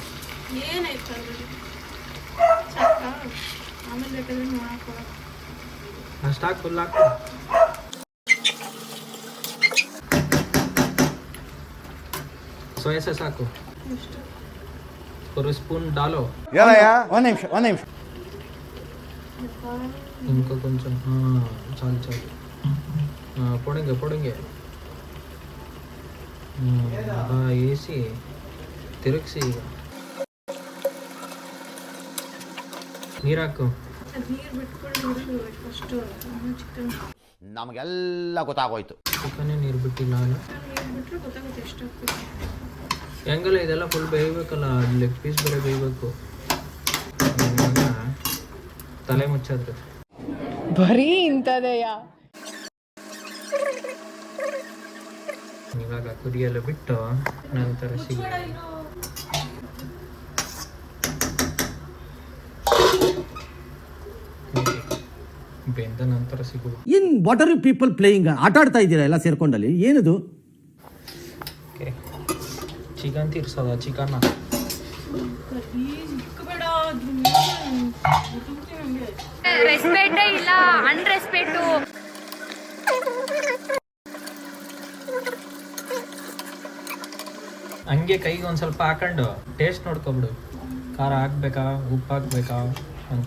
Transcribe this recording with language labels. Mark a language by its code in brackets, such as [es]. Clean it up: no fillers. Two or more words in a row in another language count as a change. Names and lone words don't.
[kn] ಏನಾಯ್ತು ಅದ್ರಲ್ಲಿ? ಆಮೇಲೆ ಬೇಕಾದ್ರೆ ನೋಡಕ್ಕೆ ಅಷ್ಟು ಹಾಕಿ ಫುಲ್ ಹಾಕು. ಸೋಯಾ ಸಾಸ್ ಹಾಕು. [hi] और स्पून डालो [kn] ಒಂದ್ ನಿಮಿಷ [te] इनको కొంచెం చాలు చాలు పొడంగే వేసి తిరగసి [kn] ಈಗ ನೀರು ಹಾಕು. ನೀರು ಬಿಟ್ಕೊಂಡು ಹುರಿಬೇಕು ಫಸ್ಟ್ ಚಿಕನ್. ನಮಗೆಲ್ಲ ಗೊತ್ತಾಗೋಯ್ತು. ಚಿಕನ್ನೇ ನೀರು ಬಿಟ್ಟಿಲ್ಲ ಅಲ್ಲ. ನೀರು ಬಿಟ್ಟರೆ ಗೊತ್ತಾಗುತ್ತೆ ಎಷ್ಟು ಹಾಕ್ಬೇಕು. ಹೆಂಗಲ್ಲ ಇದೆಲ್ಲ ಫುಲ್ ಬೇಯಬೇಕಲ್ಲ, ಲೆಗ್ ಪೀಸ್ ಬೇರೆ ಬೇಯಬೇಕು. ತಲೆ ಮುಚ್ಚಾದ್ರೆ ಬರೀ ಇಂಥದೆಯ. ಇವಾಗ ಕುದಿಯಲು ಬಿಟ್ಟು ನಂತರ ಬೆಂದ ನಂತರ ಸಿಗುವ. [en] In what are you people playing? [kn] ಆಟ ಆಡ್ತಾ ಇದ್ದೀರಾ ಎಲ್ಲ ಸೇರ್ಕೊಂಡಲ್ಲಿ, ಏನದು? ಚಿಕನ್ ತೀರ್ಸೋದ ಚಿಕನ್ನ ರೆಸ್ಪೆಕ್ಟೇ ಇಲ್ಲ, ಅನ್ರೆಸ್ಪೆಕ್ಟು. ಹಂಗೆ ಕೈಗೆ ಒಂದು ಸ್ವಲ್ಪ ಹಾಕೊಂಡು ಟೇಸ್ಟ್ ನೋಡ್ಕೊಬಿಡು, ಖಾರ ಹಾಕ್ಬೇಕಾ ಉಪ್ಪು ಹಾಕ್ಬೇಕಾ ಅಂತ.